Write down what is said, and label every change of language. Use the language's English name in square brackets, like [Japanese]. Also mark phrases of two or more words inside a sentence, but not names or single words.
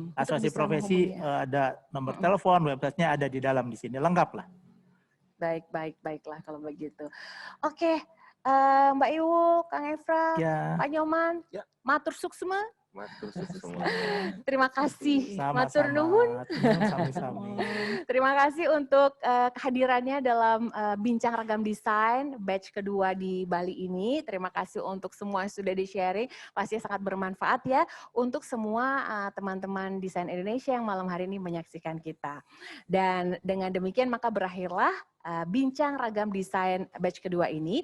[Indonesian] Asosiasi profesi ada nomor telepon, websitenya ada di dalam di sini. Lengkap lah. Baiklah kalau begitu. Oke, Mbak Iwu, [Balinese] Kang Efra, Pak Nyoman, matur suksema. Matur semua. [Indonesian] Terima kasih. Sama-sama. [Sundanese] Matur nuhun. Sami-sami. [Indonesian] Terima kasih untuk kehadirannya dalam Bincang Ragam Desain batch kedua di Bali ini. Terima kasih untuk semua yang sudah di-sharing. Pasti sangat bermanfaat ya untuk semua teman-teman desain Indonesia yang malam hari ini menyaksikan kita. Dan dengan demikian maka berakhirlah Bincang Ragam Desain batch kedua ini.